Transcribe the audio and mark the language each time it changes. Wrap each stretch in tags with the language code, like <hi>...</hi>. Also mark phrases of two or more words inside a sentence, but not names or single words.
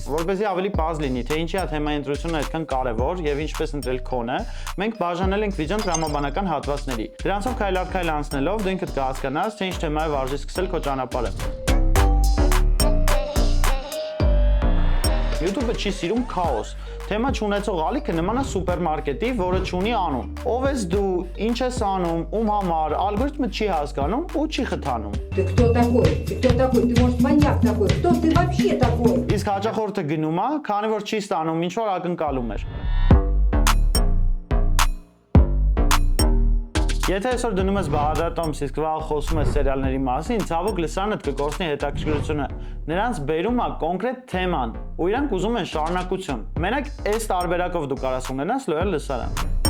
<hy>Որպեսզի ավելի պարզ լինի, թե ինչի է թեմայի ընտրությունը այդքան կարևոր եւ ինչպես ընտրել քոնը, մենք բաժանել ենք վիդեոն տրամաբանական հատվածների։ Դրանցով քայլ առ քայլ անցնելով դու ինքդ կհասկանաս, թե ինչ թեմայով արժի սկսել քո ճանապարհը։ YouTube-ը չի սիրում քաոս։ Թեմա չունեցող ալիքը նման է սուպերմարկետի, որը չունի անուն։ Ով ես դու, ինչ ես անում, ում համար, ալգորիթմը չի հասկանում ու չի խթանում։</hy> <ru>Ты кто такой? Ты кто такой? Ты может маньяк такой? Кто ты вообще такой?</ru> <hy>Իսկ հաճախորդը գնում է, քանի որ չի ստանում, ինչ որ ակնկալում էր։ Եթե այսօր դնում ես Բաղդադոմս, իսկ վաղ խոսում ես սերիալների մասին, ցավոք լսանդ կկորցնի հետաքրքրությունը։ Նրանց բերում է կոնկրետ թեման, ու իրանք ուզում են շարունակություն։ Մենակ այս տարբերակով դու կարաս ունենաս լոյալ լսարան։</hy>